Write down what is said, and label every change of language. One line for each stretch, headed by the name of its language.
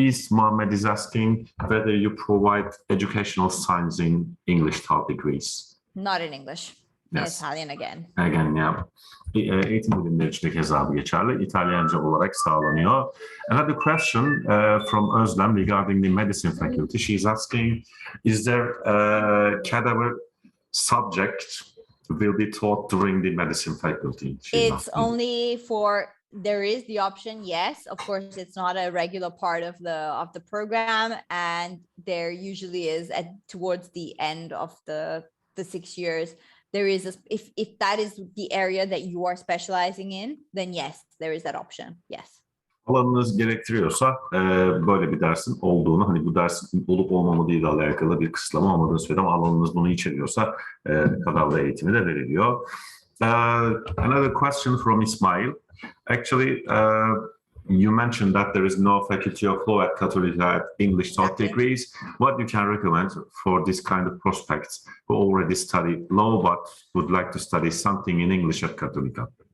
English: Mohammed is asking whether you provide educational science in English third degrees. Not in English. Yes. Italian again. Again, yeah.
Turkish: Eğitim bilimleri için de keza geçerli. İtalyanca olarak sağlanıyor.
English: Another question from Özlem regarding the medicine faculty. She's asking, is there a cadaver subject will be taught during the medicine faculty? It's only for, there is the option, yes. Of course, it's not a regular part of the program, and there usually is towards the end of the 6 years. There is if that is the area that you are specializing in, then yes, there is that option. Yes.
Turkish: Alanınız gerektiriyorsa böyle bir dersin olduğunu, hani bu dersin olup olmamadığıyla alakalı bir kısıtlama olmadığını söyledim. Alanınız bunu içeriyorsa kadavra eğitimi de veriliyor.
English: Another question from Ismail. Actually, you mentioned that there is no faculty of law at Cattolica at English third degrees. What you can recommend for this kind of prospects who already study law but would like to study something in English at Cattolica?